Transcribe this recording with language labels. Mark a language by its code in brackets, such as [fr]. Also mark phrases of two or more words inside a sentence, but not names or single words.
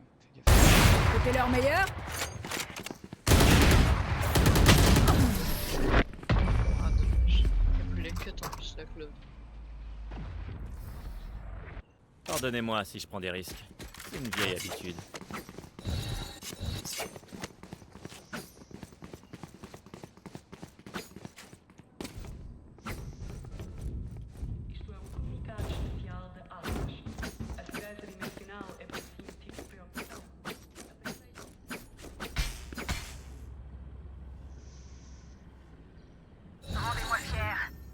[fr] Fais gaffe. C'était leur meilleur. Ah dommage. Il y a plus les cuts en plus la club. Pardonnez-moi si je prends des risques. C'est une vieille habitude. [pt] Isto é um comunicado especial da Atlas. A segurança dimensional é por si motivo de preocupação. [fr] Rendez-moi fier.